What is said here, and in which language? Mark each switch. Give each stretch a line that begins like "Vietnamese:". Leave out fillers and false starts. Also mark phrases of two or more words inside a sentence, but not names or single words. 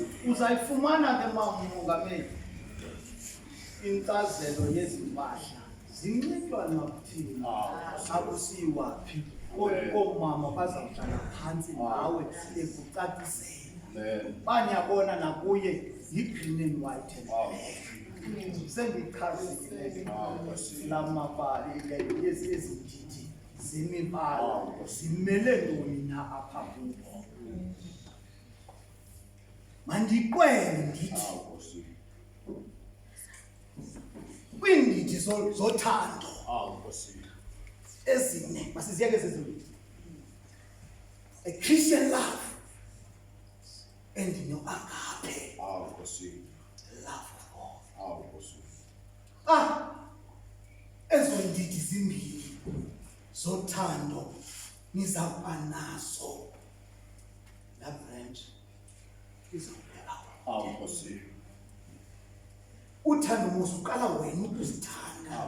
Xhosa: Uzayifumana ke mama Mongameli. Inkcazelo yezimpahla zinxitywa nakuthini. Akusiyiwaphi. Koomama bazawuhlala phantsi nawe bekucacisela. Banyabona nakuye yi-
English: green and white and black.
Xhosa: Sendichazile la mabali ezindidi zemibala zimele ntoni na apha kubo. Mandiqwele ndithi kwiindidi zothando ezine masiziyeke zezibini.
English: A Christian love and no agape. Love of God.
Xhosa: Ezo ndidi zimbili zothando nizawuba nazo. La branch izawubeka. Uthando musuqala wena ukuzithanda.